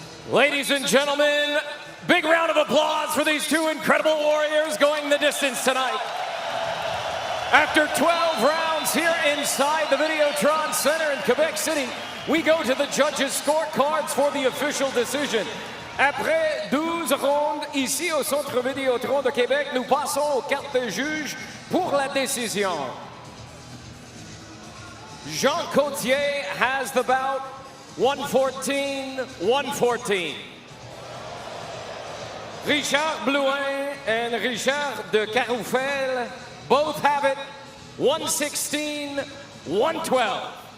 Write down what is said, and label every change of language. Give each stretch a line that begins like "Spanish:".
English: Ladies and gentlemen, big round of applause for these two incredible warriors going the distance tonight. After 12 rounds here inside the Videotron Center in Quebec City, we go to the judges' scorecards for the official decision.
French: Après 12 rondes, ici au Centre Videotron de Québec, nous passons aux cartes de juge pour la décision.
English: Jean Cotier has the bout, 114-114. Richard Blouin and Richard de Caroufel both have it, 116-112.